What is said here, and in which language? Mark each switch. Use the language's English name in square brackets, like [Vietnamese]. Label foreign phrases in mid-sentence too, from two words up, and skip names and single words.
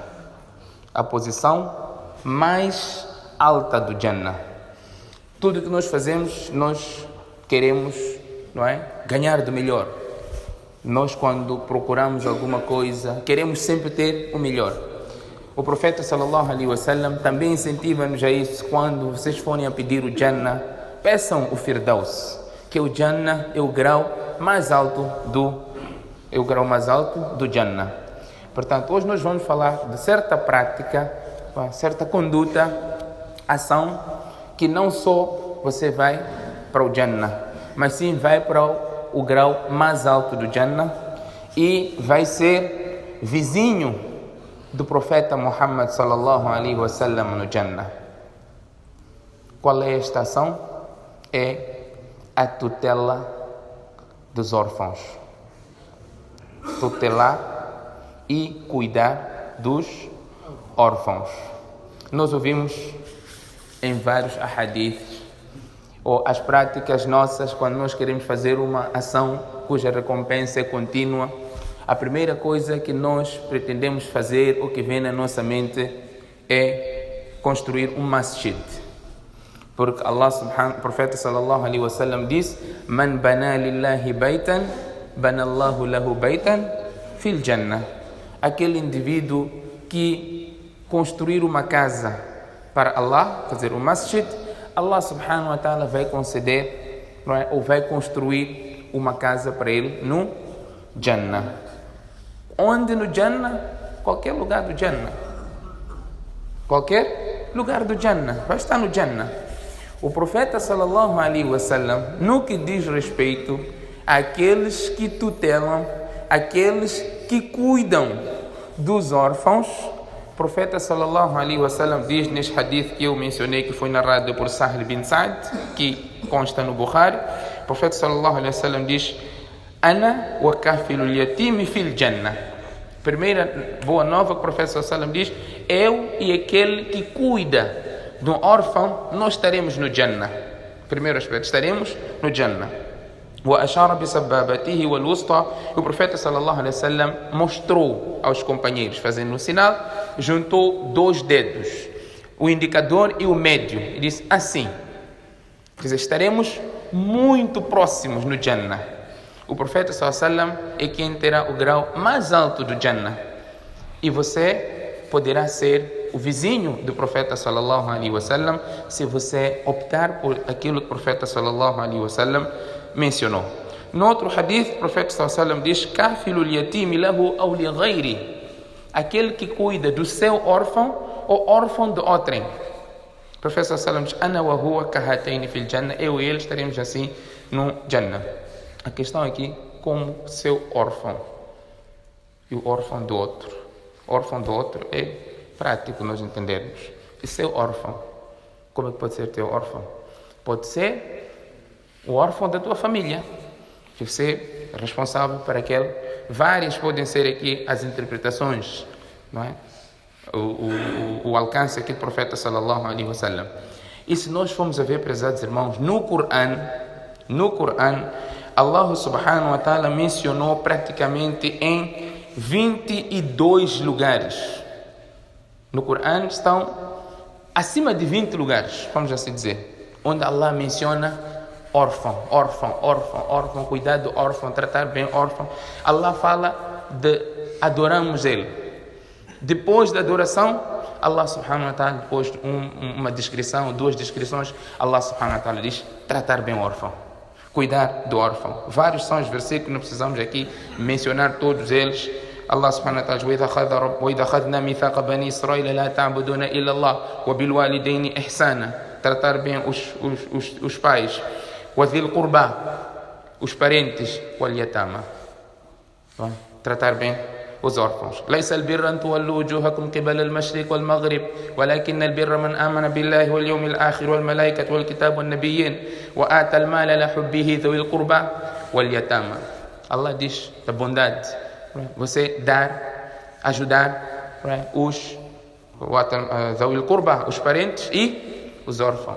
[Portuguese] A posição mais alta do Jannah. Tudo que nós fazemos, nós queremos, não é? Ganhar do melhor. Nós, quando procuramos alguma coisa, queremos sempre ter o melhor. O profeta [Arabic] صلى الله عليه وسلم [Portuguese] também incentiva-nos a isso. Quando vocês forem a pedir o Jannah, peçam o Firdaus, que o Jannah é o grau mais alto do Jannah. Portanto, hoje nós vamos falar de certa prática, certa conduta, ação, que não só você vai para o Jannah, mas sim vai para o grau mais alto do Jannah e vai ser vizinho do profeta Muhammad [Arabic] صلى الله عليه وسلم [Portuguese] no Jannah. Qual é esta ação? É a tutela dos órfãos. Tutelar e cuidar dos órfãos. Nós ouvimos em vários ahadiths ou as práticas nossas quando nós queremos fazer uma ação cuja recompensa é contínua. A primeira coisa que nós pretendemos fazer ou que vem na nossa mente é construir um masjid. Porque o profeta [Arabic] صلى الله عليه وسلم diz: "من بنى لله بيتا بنى الله له بيتا في الجنة." [Portuguese] Aquele indivíduo que construir uma casa para Allah, fazer um masjid, Allah [Arabic] سبحانه وتعالى [Portuguese] vai conceder, não é? Ou vai construir uma casa para ele no Jannah. Onde no Jannah? Qualquer lugar do Jannah. Qualquer lugar do Jannah. Vai estar no Jannah. O profeta [Arabic] صلى الله عليه وسلم, [Portuguese] no que diz respeito àqueles que tutelam, aqueles que cuidam dos órfãos, o profeta [Arabic] صلى الله عليه وسلم [Portuguese] diz neste hadith que eu mencionei, que foi narrado por Sahel bin Sa'd, que consta no Bukhari, o profeta [Arabic] صلى الله عليه وسلم diz: أنا وكافل اليتيم في الجنة. [Portuguese] Primeira boa nova que o profeta [Arabic] صلى الله عليه وسلم [Portuguese] diz: eu e aquele que cuida do órfão, nós estaremos no Jannah. Primeiro aspecto, estaremos no Jannah. [Arabic] وأشار بسبابته والوسطى. [Portuguese] O profeta [Arabic] صلى الله عليه وسلم [Portuguese] mostrou aos companheiros, fazendo um sinal, juntou dois dedos, o indicador e o médio, e disse assim. Quer dizer, estaremos muito próximos no Jannah. O profeta [Arabic] صلى الله عليه وسلم [Portuguese] é quem terá o grau mais alto do Jannah. E você poderá ser o vizinho do profeta [Arabic] صلى الله عليه وسلم [Portuguese] se você optar por aquilo que o profeta [Arabic] صلى الله عليه وسلم [Portuguese] mencionou. No outro hadith, o profeta [Arabic] صلى الله عليه وسلم diz: "كافل اليتيم له أو لغيره", [Portuguese] aquele que cuida do seu órfão ou órfão de outrem. O profeta [Arabic] صلى الله عليه وسلم diz: "أنا وهو كهاتين في الجنة", [Portuguese] eu e ele estaremos assim no Jannah. A questão aqui, como seu órfão e o órfão do outro. O órfão do outro é prático nós entendermos. E seu órfão, como é que pode ser teu órfão? Pode ser o órfão da tua família, que você é responsável por aquele. Várias podem ser aqui as interpretações, não é? O alcance aqui do profeta [Arabic] صلى الله عليه وسلم. [Portuguese] E se nós formos a ver, prezados irmãos, no Coran, Allah [Arabic] سبحانه وتعالى [Portuguese] mencionou praticamente em 22 lugares. No Coran estão acima de 20 lugares, vamos assim dizer, onde Allah menciona órfão, cuidar do órfão, tratar bem o órfão. Allah fala de adoramos Ele. Depois da adoração, [Arabic] الله سبحانه وتعالى, [Portuguese] depois de uma descrição, 2 descrições, Allah [Arabic] سبحانه وتعالى [Portuguese] diz tratar bem o órfão, cuidar do órfão. Vários são os versículos, não precisamos aqui mencionar todos eles. [Arabic] الله سبحانه وتعالى diz: وَإِذَا أَخَذْنَا مِيثَاقَ بَنِي إِسْرَائِيلَ لَا تَعْبُدُونَ إِلَّا اللَّهَ وَبِالْوَالِدَيْنِ إِحْسَانًا. [Portuguese] Tratar bem os pais. [Arabic] وَذِي الْقُرْبَى, [Portuguese] os parentes. [Arabic] وَالْيَتَامَى, [Portuguese] tratar bem os órfãos. [Arabic] ليس البر أن تولوا وجوهكم قبل المشرق والمغرب ولكن البر من آمن بالله واليوم الآخر والملائكة والكتاب والنبيين وآتى المال على حبه ذوي القربى واليتامى. [Portuguese] Allah diz da bondade, você dar, ajudar os [Arabic] ذوي القربى, [Portuguese] os parentes e os órfãos.